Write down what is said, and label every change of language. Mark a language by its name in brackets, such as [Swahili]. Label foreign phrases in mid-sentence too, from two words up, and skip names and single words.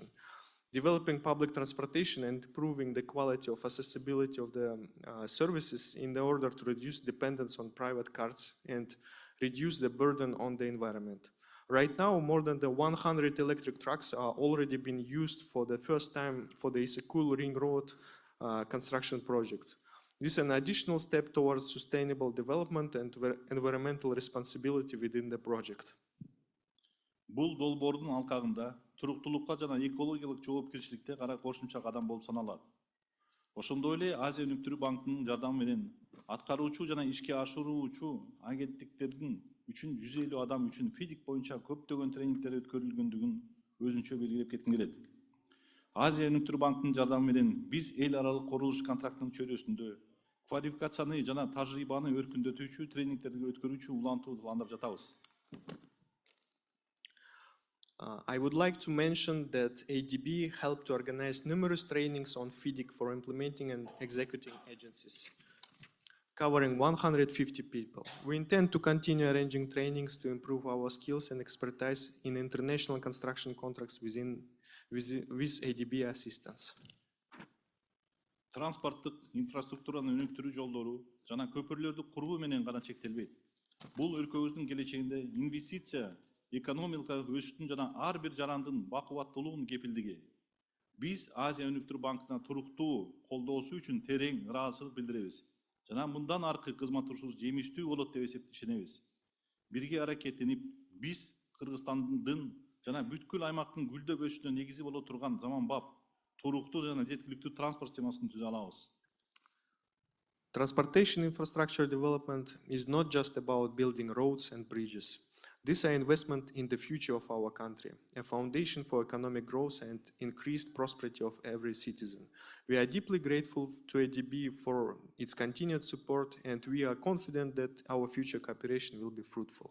[English] Developing public transportation and improving the quality of accessibility of the services in order to reduce dependence on private cars and reduce the burden on the environment. Right now, more than 100 electric trucks are already being used for the first time for the Isekul Ring Road construction project. This is an additional step towards sustainable development and environmental responsibility within the project. [Kyrgyz] Бул долбоордун алкагында туруктуулукка жана экологиялык жоопкерчиликте кара кошумча кадам болуп саналат. Ошондой эле Азия өнүктүрүү банкынын жардамы менен аткаруучу жана ишке ашыруучу агенттиктердин үчүн 150 адам үчүн ФИДИК боюнча көптөгөн тренингдер өткөрүлгөндүгүн өзүнчө белгилеп кетким келет. Азия өнүктүрүү банкынын жардамы менен биз эл аралык курулуш контрактынын чөйрөсүндө квалификацияны жана тажрыйбаны өркүндөтүүчү тренингдерди өткөрүүчү улантуу пландап жатабыз. [English] I would like to mention that ADB helped to organize numerous trainings on FIDIC for implementing and executing agencies, covering 150 people. We intend to continue arranging trainings to improve our skills and expertise in international construction contracts with ADB assistance. [Kyrgyz] Транспорттук инфраструктураны өнүктүрүү жолдору жана көпүрлөрдү куруу менен гана чектелбейт. Бул өлкөбүздүн келечегинде инвестиция, экономикалык өсүштүн жана ар бир жарандын бакубаттуулугунун кепилдиги. Биз Азия өнүктүрүү банкына туруктуу колдоосу үчүн терең ыраазычылык билдиребиз. Жана мындан аркы кызматыбыз жемиштүү болот деп ишенебиз. Бирге аракеттенип, биз Кыргызстандын жана бүткүл аймактын гүлдөп өсүшүнө негизи боло турган заманбап, туруктуу жана жеткиликтүү транспорт системасын түзө алабыз. [English] Transportation infrastructure development is not just about building roads and bridges. These are investment in the future of our country, a foundation for economic growth and increased prosperity of every citizen. We are deeply grateful to ADB for its continued support, and we are confident that our future cooperation will be fruitful.